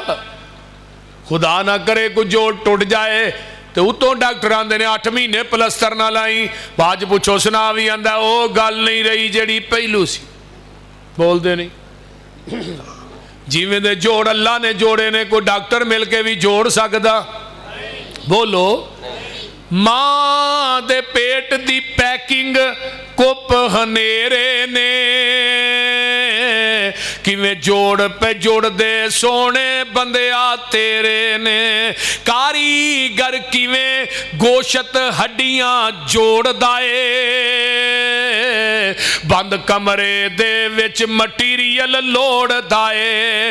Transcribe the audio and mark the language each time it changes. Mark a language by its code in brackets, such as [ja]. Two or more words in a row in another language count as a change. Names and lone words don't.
[pa] خدا نہ کرے کوئی جوڑ ٹوٹ جائے تو اتوں ڈاکٹر آندے نے 8 مہینے پلستر نہ لائیں باج پوچھو سنا بھی آندا او گل نہیں رہی جڑی پہلو سی بول دے نہیں. جیویں دے جوڑ اللہ نے جوڑے نے کوئی ڈاکٹر مل کے بھی جوڑ سکدا بولو. ماں دے پیٹ دی پیکنگ کپ ہنیرے نے ਕਿਵੇਂ ਜੋੜ ਪੇ ਜੋੜ ਦੇ ਸੋਨੇ ਬੰਦਿਆ ਤੇਰੇ ਨੇ। ਕਾਰੀਗਰ ਕਿਵੇਂ ਗੋਸ਼ਤ ਹੱਡੀਆਂ ਜੋੜਦਾ ਏ, ਬੰਦ ਕਮਰੇ ਦੇ ਵਿਚ ਮਟੀਰੀਅਲ ਲੋੜਦਾ ਏ।